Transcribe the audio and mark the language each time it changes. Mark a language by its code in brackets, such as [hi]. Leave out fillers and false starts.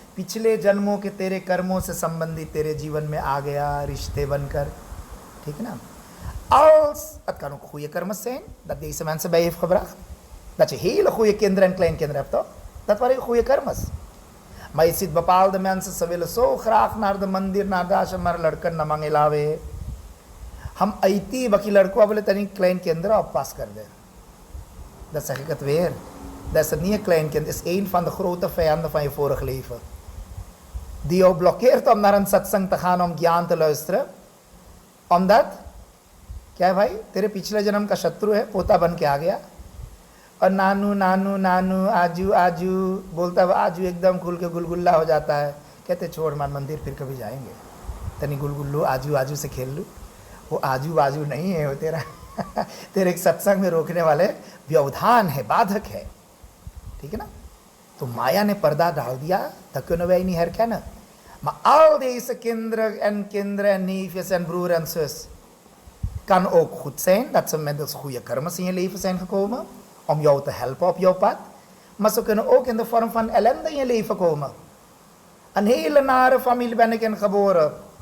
[hi] पिछले जन्मों के तेरे कर्मों से संबंधित तेरे जीवन में आ गया रिश्ते बनकर. ठीक है na? [nl] Als, het kan ook goede kermis zijn, dat deze mensen bij je heeft gebracht. Dat je hele goede kinderen en kleinkinderen hebt, toch? Dat waren goede kermis. Maar je ziet bepaalde mensen, ze willen zo graag naar de mandir, naar de ashram, maar [hi] लड़कन न मांगे लावे. हम ऐती बाकी लड़कों बोले तनी [nl] kleinkinderen op pas [hi] कर दे. [nl] Dat zeg ik het weer. Dat is het niet een kleinkind, dat is een van de grote vijanden van je vorig leven. Die jou blokkeert om naar een satsang te gaan, om ज्ञान te luisteren. [hi] Omdat, क्या है भाई, तेरे पिछले जन्म का शत्रु है, पोता बन के आ गया. और नानू नानू नानू आजू आजू बोलता है, आजू एकदम खुल के गुलगुल्ला हो जाता है. कहते छोड़ मान मंदिर फिर कभी जाएंगे, तनी गुलगुल्लू आजू आजू से खेल लूँ. वो आजू बाजू नहीं है, वो तेरा तेरे एक सत्संग में रोकने वाले व्यवधान है, बाधक है. ठीक है ना? तो माया ने पर्दा डाल दिया, [nl] dan kunnen wij niet herkennen. Maar al deze kinderen en neefjes en broer en zus, kan ook goed zijn dat ze met goede karma's in je leven zijn gekomen, om jou te helpen op jouw pad. Maar ze kunnen ook in de vorm van ellende in je leven komen. Een hele nare familie ben ik in geboren.